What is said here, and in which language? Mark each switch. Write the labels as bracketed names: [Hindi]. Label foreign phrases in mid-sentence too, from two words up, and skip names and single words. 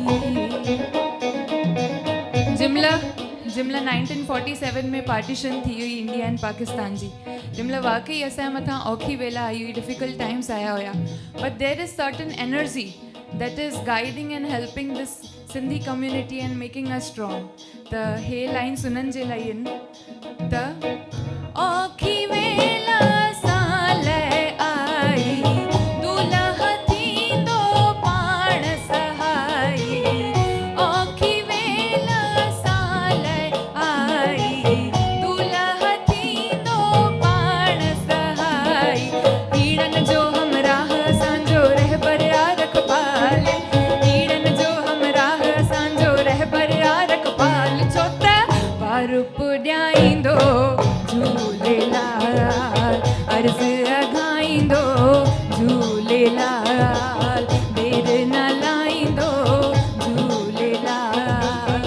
[Sindhi] जिमला 1947 में पार्टीशन थी हुई [English] India and Pakistan [Sindhi] जी, जिमला वाकई असांजे मथां औखी वेला आई हुई, [English] difficult times [Sindhi] आया हुया, [English] But there is certain energy that is guiding and helping this Sindhi community and making us strong. [Sindhi] The हे लाइन सुनन जे लाइ आहिनि त औखी वेला साल आई, दुल्हा थींदो पाण सहाई। औखी वेला साल आई, दुल्हा थींदो पाण सहाई। हीड़न जो हमराह असांजो रहबर रखपाल, हीड़न जो हमराह असांजो रहबर रखपाल। छो त पार पुॼाईंदो झूलेलाल, अर्ज़ अघाईंदो झूलेलाल, देर न लाईंदो झूलेलाल।